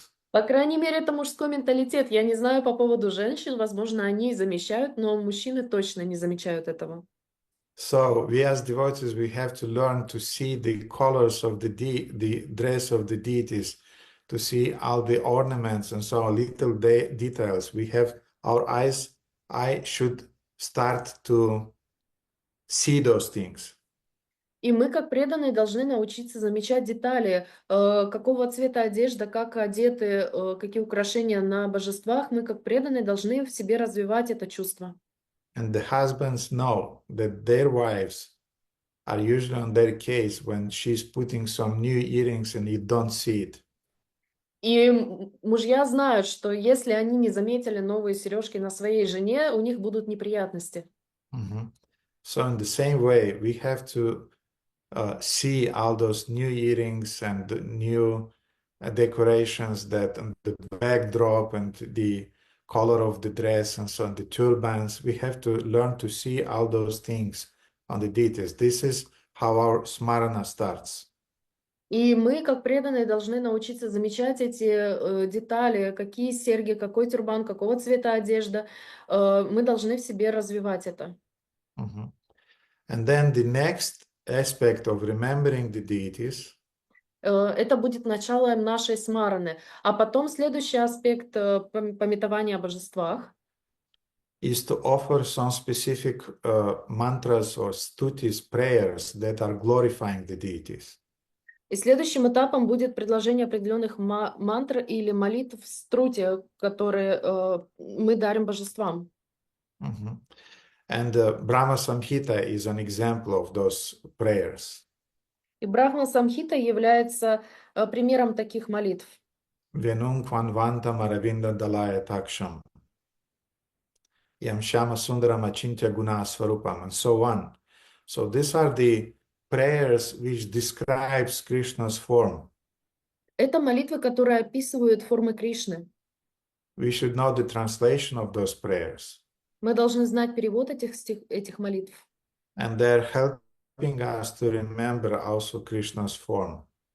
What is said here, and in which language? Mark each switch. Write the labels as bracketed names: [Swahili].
[Russian] По крайней мере, это мужской менталитет. Я не знаю по поводу женщин, возможно, они замечают, но мужчины точно не замечают этого. [English] So we as devotees, we have to learn to see the colors of the dress of the deities, to see all the ornaments and so on, little details. We have our eyes should start to see those things. [Russian] И мы, как преданные, должны научиться замечать детали, какого цвета одежда, как одеты, какие украшения на божествах. Мы, как преданные, должны в себе развивать это чувство. [English] And the husbands know that their wives are usually on their case when she's putting some new earrings and you don't see it. [Russian] И мужья знают, что если они не заметили новые сережки на своей жене, у них будут неприятности. Mhm. [English] So in the same way, we have to see all those new earrings and the new decorations that and the backdrop and the color of the dress and so on, the turbans. We have to learn to see all those things on the details. This is how our smarana starts. [Russian] И мы, как преданные, должны научиться замечать эти детали, какие серьги, какой тюрбан, какого цвета одежда. Мы должны в себе развивать это. Mhm. [English] And then the next aspect of remembering the deities [Russian] Это будет началом нашей смараны. А потом следующий аспект памятования о божествах. [English] is to offer some specific mantras or stutis, prayers that are glorifying the deities. [Russian] И следующим этапом будет предложение определенных мантр или молитв в струте, которые мы дарим божествам. Mhm. [English] And Brahma Samhita is an example of those prayers. [Russian] И Брахма Самхита является примером таких молитв. [Sanskrit] Venum Kvanvantam Aravinda Dalaya Taksham. Yam Shama Sundaram Achintya Guna Swarupam, and so on. [English] So these are the prayers which describes Krishna's form. [Russian] Это молитвы, которые описывают формы Кришны. [English] We should know the translation of those prayers. [Russian] Мы должны знать перевод этих молитв. [English] And they're helping us to remember also Krishna's form.